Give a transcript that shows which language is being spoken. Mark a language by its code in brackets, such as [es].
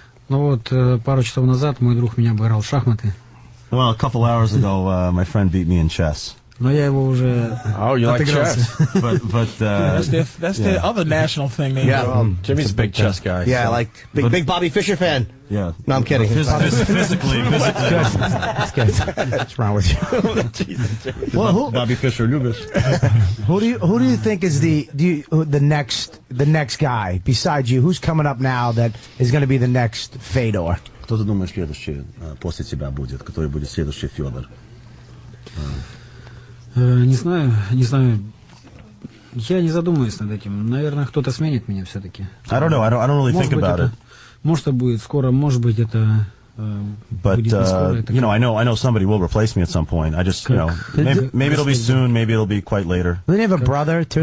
[ru] Ну вот, пару часов назад мой друг меня обыграл в шахматы. [en] Well, a couple hours ago, my friend beat me in chess. [ru] Но я его уже отыгрался. [en] But that's the other national thing. Jimmy's a big chess guy. Yeah, like big Bobby Fischer fan. Yeah. No, I'm kidding. Physically. That's good. What's wrong with you? Well, [ru] Bobby Fischer, любишь? [en] Who do you think is the next guy besides you? Who's coming up now that is going to be the next Fedor? [ru] Кто ты думаешь следующий после тебя будет? Который будет следующий Федор? Не знаю. Я не задумываюсь над этим. Наверное, кто-то сменит меня все-таки. [en] I don't know. I don't really think about it. [ru] Может, это будет скоро, может быть, это [en] But I know somebody will replace me at some point. I just, maybe it'll be soon, maybe it'll be quite later. Doesn't he have a brother too?